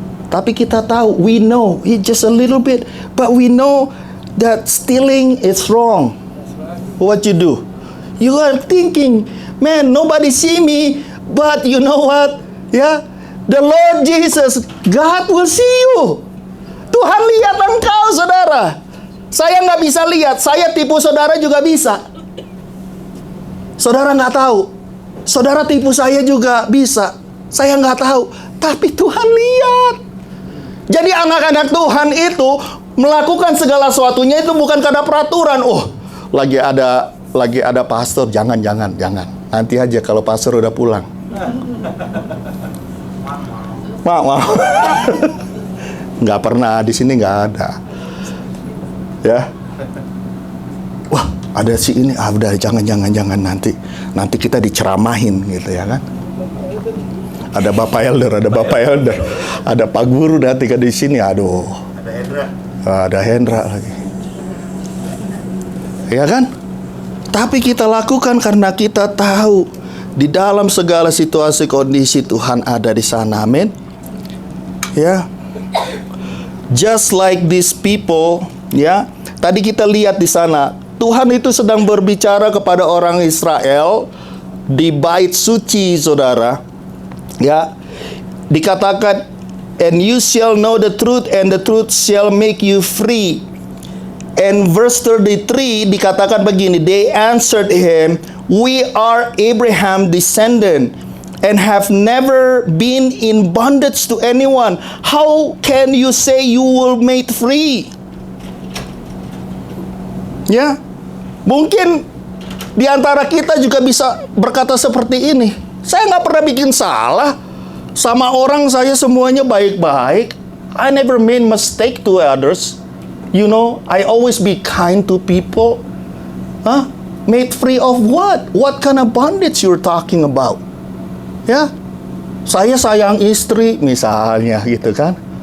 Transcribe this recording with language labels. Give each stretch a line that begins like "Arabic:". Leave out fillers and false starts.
Indonesian: Tapi kita tahu,
English: we know, it's just a little bit, but we know that stealing is wrong. What you do? You are thinking, man, nobody see me, but you know what? Ya, the Lord Jesus, God will see you.
Indonesian: Tuhan lihat engkau, saudara. Saya nggak bisa lihat, saya tipu saudara juga bisa. Saudara nggak tahu. Saudara tipu saya juga bisa. Saya nggak tahu, tapi Tuhan lihat. Jadi anak-anak Tuhan itu melakukan segala sesuatunya itu bukan karena peraturan. Oh, lagi ada pastor, jangan. Nanti aja kalau pastor udah pulang. Mau. Nggak pernah, di sini nggak ada. Ya. Wah, ada si ini, udah jangan nanti kita diceramahin gitu ya kan. Ada Bapak Elder, ada Pak Guru nanti kan di sini, aduh. Ada Hendra lagi. Ya kan? Tapi kita lakukan karena kita tahu di dalam segala situasi kondisi Tuhan ada di sana. Amin. Ya.
English: Just like these people,
Indonesian: ya. Tadi kita lihat di sana, Tuhan itu sedang berbicara kepada orang Israel di bait suci, saudara. Ya. Dikatakan,
English: and you shall know the truth, and the truth shall make you free. And verse 33
Indonesian: dikatakan begini,
English: they answered him, we are Abraham descendant and have never been in bondage to anyone. How can you say you will made free?
Indonesian: Ya, mungkin di antara kita juga bisa berkata seperti ini. Saya nggak pernah bikin salah. Sama orang saya semuanya baik-baik.
English: I never made mistake to others. You know, I always be kind to people. Huh? Made free of what? What kind of bondage you're talking about?
Indonesian: Ya, saya sayang istri misalnya gitu kan.